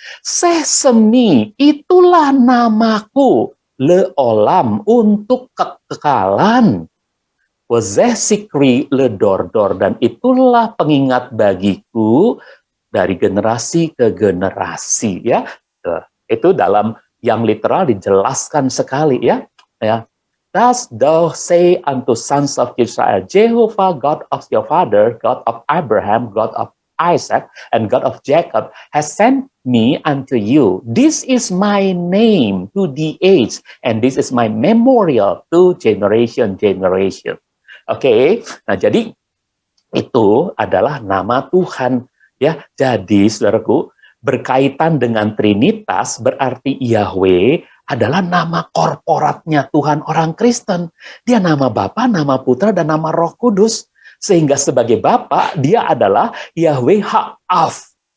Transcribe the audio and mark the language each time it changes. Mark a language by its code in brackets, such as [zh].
[id] Sesemi, itulah namaku, leolam, untuk kekekalan. [he] Wazeh sikri ledordor, [id] dan itulah pengingat bagiku, dari generasi ke generasi ya. Itu dalam yang literal dijelaskan sekali ya. [en] Thus thou say unto sons of Israel, Jehovah God of your father, God of Abraham, God of Isaac, and God of Jacob has sent me unto you. This is my name to the age, and this is my memorial to generation. [id] Oke, nah jadi itu adalah nama Tuhan. Ya, jadi saudaraku, berkaitan dengan Trinitas berarti Yahweh adalah nama korporatnya Tuhan orang Kristen. Dia nama Bapa, nama Putra, dan nama Roh Kudus. Sehingga sebagai Bapa, dia adalah Yahweh Ha'af.